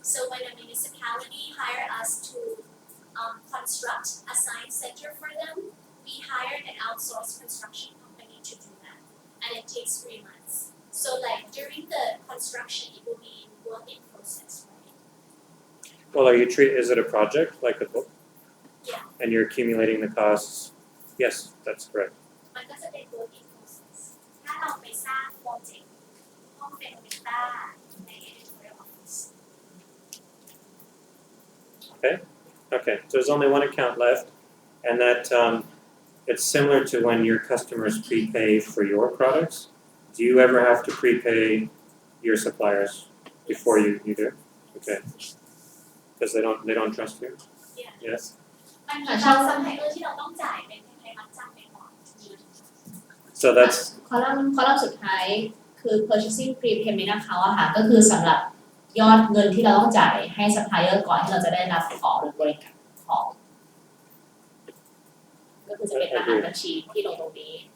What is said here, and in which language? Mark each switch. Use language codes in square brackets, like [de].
[en] So when a municipality hire us to construct a science center for them, we hired an outsourced construction company to do that. And it takes 3 months. So like during the construction it will be work in process, right? well, is it a project, like a book? Yeah. And you're accumulating the costs? Yes, that's correct. [th] มันก็จะเป็น work in process ถ้าเราไปสร้างโปรเจกต์ห้องเป็นเมตาใน editorial office [en] Okay, so there's only one account left, and that it's similar to when your customers prepay for your products. Do you ever have to prepay your suppliers before you do? Okay. Because they don't trust you? Yeah. Yes. [th] มันมีบางซัพพลายเออร์ที่เราต้องจ่ายเป็นคล้ายๆมัดจำไปก่อน [en] So that's [th] คอลัมน์สุดท้ายคือ purchasing prepayment account อะค่ะก็คือสำหรับยอดเงินที่เราต้องจ่ายให้ supplier ก่อนที่เราจะได้รับของหรือบริการของก็คือจะเป็นรหัสบัญชีที่ลงตรงนี้